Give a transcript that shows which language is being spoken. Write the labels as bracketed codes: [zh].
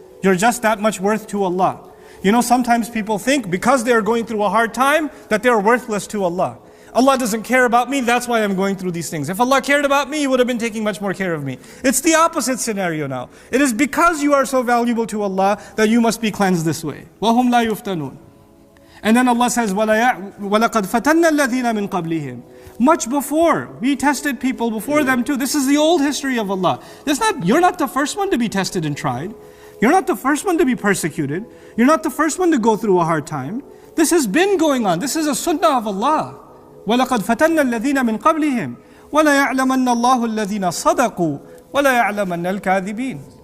[en] You're just that much worth to Allah. Sometimes people think because they're going through a hard time that they're worthless to Allah. Allah doesn't care about me, that's why I'm going through these things. If Allah cared about me, He would have been taking much more care of me. It's the opposite scenario now. It is because you are so valuable to Allah that you must be cleansed this way. [ar] وَهُمْ لَا يُفْتَنُونَ. [en] And then Allah says, [ar] وَلَقَدْ فَتَنَّ الَّذِينَ مِنْ قَبْلِهِمْ. [en] Much before, we tested people before them too. This is the old history of Allah. You're not the first one to be tested and tried. You're not the first one to be persecuted. You're not the first one to go through a hard time. This has been going on. This is a sunnah of Allah. [ar] وَلَقَدْ فَتَنَّ الَّذِينَ مِنْ قَبْلِهِمْ وَلَيَعْلَمَنَّ اللَّهُ الَّذِينَ صَدَقُوا وَلَيَعْلَمَنَّ الْكَاذِبِينَ.